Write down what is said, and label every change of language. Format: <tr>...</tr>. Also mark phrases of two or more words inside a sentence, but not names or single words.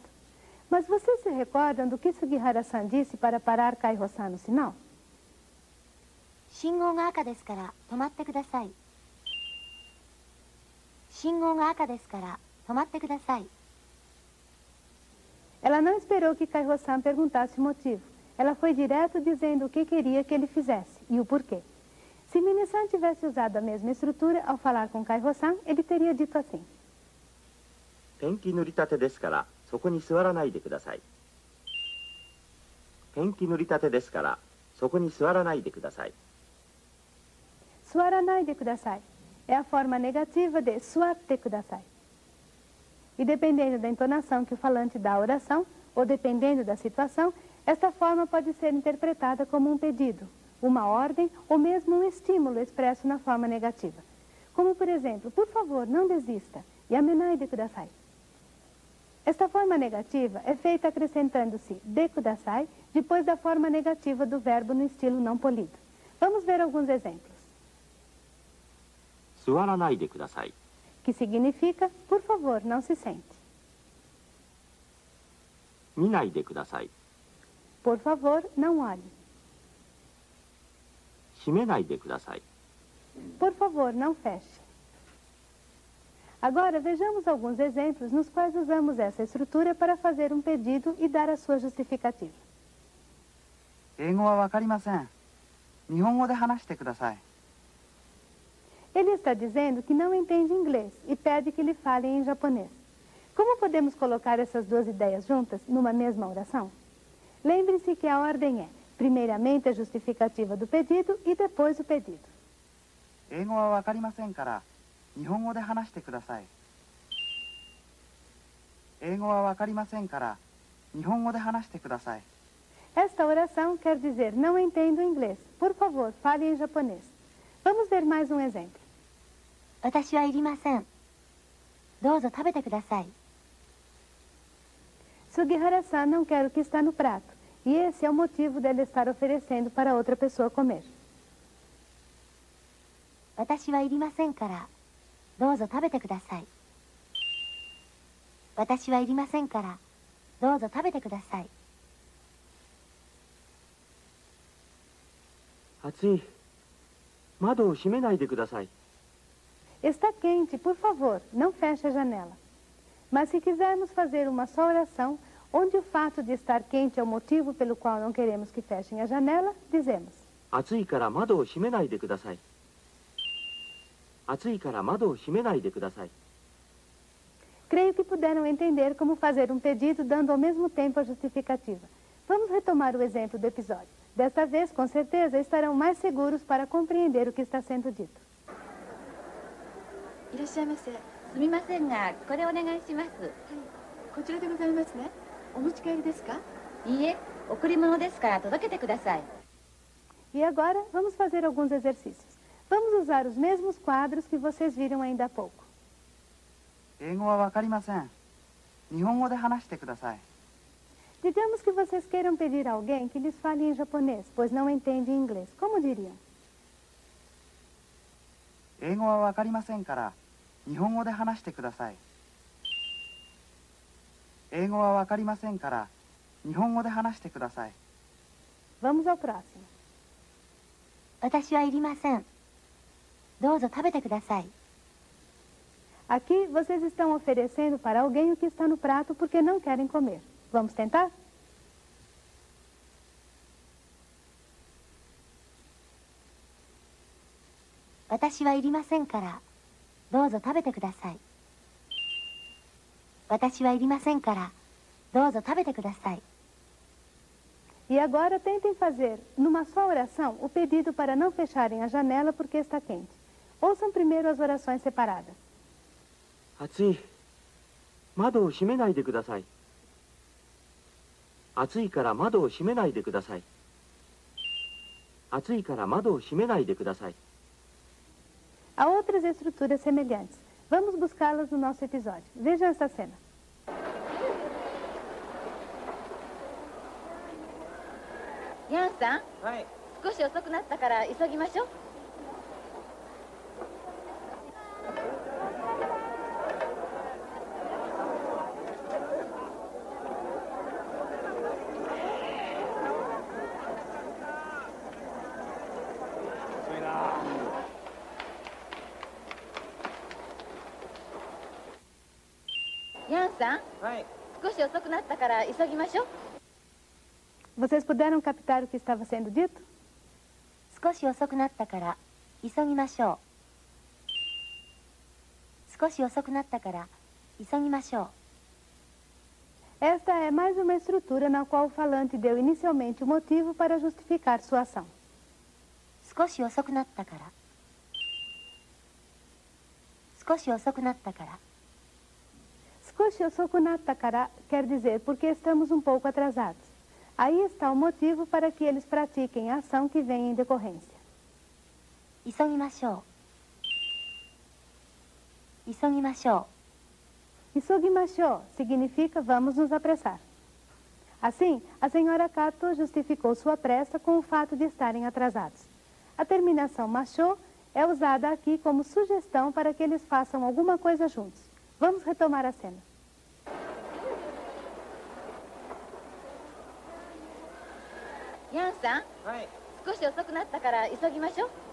<pt>Mas vocês se recordam do que Sugihara-san disse para parar Kaiho-san no sinal?</pt> <ja>信号が赤ですから止まってください。信号が赤ですから止まってください。</ja> <pt>Ela não esperou que Kaiho-san perguntasse o motivo. Ela foi direto dizendo o que queria que ele fizesse e o porquê. Se Minasan tivesse usado a mesma estrutura ao falar com Kaiho-san, ele teria dito assim:</pt> <ja>ペンキ塗りたてですからそこに座らないでください。ペンキ塗りたてですからそこに座らないでください。座らないでください</ja> <pt>é a forma negativa de</pt> <ja>座ってください.</ja> <pt>E dependendo da entonação que o falante dá à oração, ou dependendo da situação, esta forma pode ser interpretada como um pedido, uma ordem ou mesmo um estímulo expresso na forma negativa. Como, por exemplo, por favor, não desista,</pt> <ja>やめないでください.</ja> <pt>Esta forma negativa é feita acrescentando-se</pt> <ja>でください</ja> <pt>depois da forma negativa do verbo no estilo não polido. Vamos ver alguns exemplos.</pt> <ja>座らないでください。</ja> <pt>Que significa, por favor, não se sente.</pt> <ja>見ないでください。</ja> <pt>Por favor, não olhe.</pt> <ja>閉めないでください。</ja> <pt>Por favor, não feche. Agora vejamos alguns exemplos nos quais usamos essa estrutura para fazer um pedido e dar a sua justificativa.</pt> <ja>英語はわかりません。日本語で話してください。</ja> <pt>Ele está dizendo que não entende inglês e pede que lhe falem em japonês. Como podemos colocar essas duas ideias juntas numa mesma oração? Lembre-se que a ordem é, primeiramente a justificativa do pedido e depois o pedido.</pt> <ja>英語はわかりませんから日本語で話してください。英語はわかりませんから日本語で話してください。</ja> <pt>Esta oração quer dizer não entendo inglês. Por favor, fale em japonês. Vamos ver mais um exemplo.</pt> <ja>私はいりません。どうぞ食べてください。</ja> <pt>Sugihara-san não quer o que está no prato, e esse é o motivo dele estar oferecendo para outra pessoa comer.</pt> <ja>私はいりませんから、どうぞ食べてください。私はいりませんから、どうぞ食べてください。暑い。窓を閉めないでください。</ja> <pt>Está quente, por favor, não feche a janela. Mas se quisermos fazer uma só oração, onde o fato de estar quente é o motivo pelo qual não queremos que fechem a janela, dizemos:</pt> <ja>暑いから窓を閉めないでください。暑いから窓を閉めないでください。</ja> <pt>Creio que puderam entender como fazer um pedido dando ao mesmo tempo a justificativa. Vamos retomar o exemplo do episódio. Desta vez, com certeza, estarão mais seguros para compreender o que está sendo dito.</pt> <ja>いらっしゃいませ。すみませんが、これお願いします。こちらでございますね。お持ち帰りですか？いいえ、贈り物ですから届けてください。</ja> <pt>E agora, vamos fazer alguns exercícios. Vamos usar os mesmos quadros que vocês viram ainda há pouco.</pt> <ja>英語はわかりません。日本語で話してください。</ja> <pt>Digamos que vocês queiram pedir a alguém que lhes fale em japonês, pois não entende inglês. Como diriam?</pt> <ja>英語はわかりませんから、日本語で話してください。英語はわかりませんから、日本語で話してください。</ja> <pt>Vamos ao próximo.</pt> <ja>私はいりません。どうぞ食べてください。</ja> <pt>Aqui, vocês estão oferecendo para alguém o que está no prato porque não querem comer. Vamos tentar?</pt> <ja>私はいりませんから、どうぞ食べてください。私はいりませんから、どうぞ食べてください。</ja> <pt>E agora tentem fazer, numa só oração, o pedido para não fecharem a janela porque está quente. Ouçam primeiro as orações separadas.</pt> <ja>暑い。窓を閉めないでください。暑いから窓を閉めないでください。暑いから窓を閉めないでください。</ja> <pt>Há outras estruturas semelhantes. Vamos buscá-las no nosso episódio. Vejam essa cena.</pt> <ja>ヤンさん、はい。少し遅くなったから急ぎましょう。遅いな。ヤンさん、はい。少し遅くなったから急ぎましょう。</ja> <pt>Vocês puderam captar o que estava sendo dito?</pt> <ja>少し遅くなったから急ぎましょう。少し遅くなったから急ぎましょう。</ja> <pt>Esta é mais uma estrutura na qual o falante deu inicialmente o motivo para justificar sua ação.</pt> <ja>少し遅くなったから。少し遅くなったから。少し遅くなったから</ja> <pt>quer dizer porque estamos um pouco atrasados. Aí está o motivo para que eles pratiquem a ação que vem em decorrência.</pt> <ja>急ぎましょう。急ぎましょう。</ja> <pt>Isogimasho significa vamos nos apressar. Assim, a senhora Kato justificou sua pressa com o fato de estarem atrasados. A terminação macho é usada aqui como sugestão para que eles façam alguma coisa juntos. Vamos retomar a cena.</pt> <ja>ヤンさん、はい。少し遅くなったから急ぎましょう。</ja>